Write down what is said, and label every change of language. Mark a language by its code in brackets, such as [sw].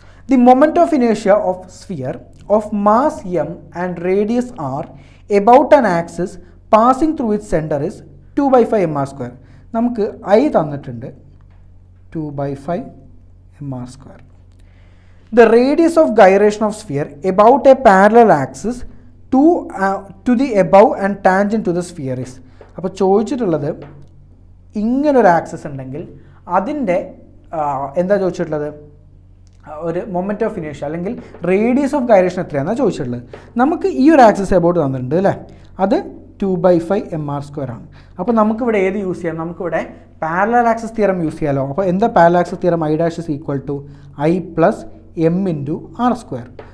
[en] The moment of ഇനേഷ്യ of sphere of mass m and radius r about an axis passing through its center is 2/5 mr². [ml] നമുക്ക് I തന്നിട്ടുണ്ട് 2/5 mr². [en] The radius of gyration of sphere about a parallel axis to the above and tangent to the sphere is. [ml] അപ്പോൾ ചോദിച്ചിട്ടുള്ളത് ഇങ്ങനൊരു axis ഉണ്ടെങ്കിൽ അതിൻ്റെ എന്താ ചോദിച്ചിട്ടുള്ളത്, ഒരു മൊമെന്റ് ഓഫ് ഇനേഷ്യ അല്ലെങ്കിൽ റേഡിയസ് ഓഫ് ഗൈറേഷൻ എത്രയാണെന്നാണ് ചോദിച്ചിട്ടുള്ളത്. നമുക്ക് ഈ ഒരു ആക്സിസ് എബൌട്ട് തന്നിട്ടുണ്ട് അല്ലേ, അത് 2/5 mr² ആണ്. അപ്പോൾ നമുക്കിവിടെ ഏത് യൂസ് ചെയ്യാം? നമുക്കിവിടെ പാരലൽ ആക്സിസ് തിയറം യൂസ് ചെയ്യാമല്ലോ. അപ്പോൾ എന്താ parallel axis theorem? [en] I' is equal to I plus m into r².